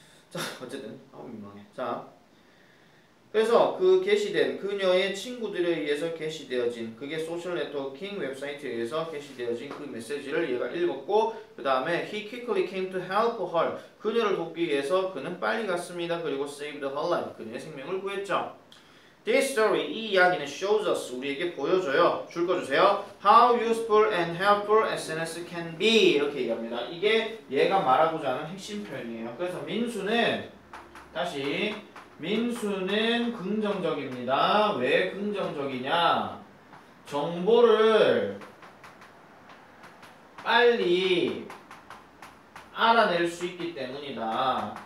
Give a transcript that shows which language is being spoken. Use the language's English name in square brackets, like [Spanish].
[Korean] 자, 어쨌든 민망해. 자, 그래서 그 게시된 그녀의 친구들에 의해서 게시되어진 그게 소셜 네트워킹 웹사이트에 의해서 게시되어진 그 메시지를 얘가 읽었고 그 다음에 [English] he quickly came to help her. [Korean] 그녀를 돕기 위해서 그는 빨리 갔습니다. 그리고 [English] saved her life. [Korean] 그녀의 생명을 구했죠. [English] This story, [Korean] 이 이야기는 [English] shows us, [Korean] 우리에게 보여줘요. 줄 거 주세요. [English] How useful and helpful SNS can be. [Korean] 이렇게 얘기합니다. 이게 얘가 말하고자 하는 핵심 표현이에요. 그래서 민수는 다시 민수는 긍정적입니다. 왜 긍정적이냐? 정보를 빨리 알아낼 수 있기 때문이다.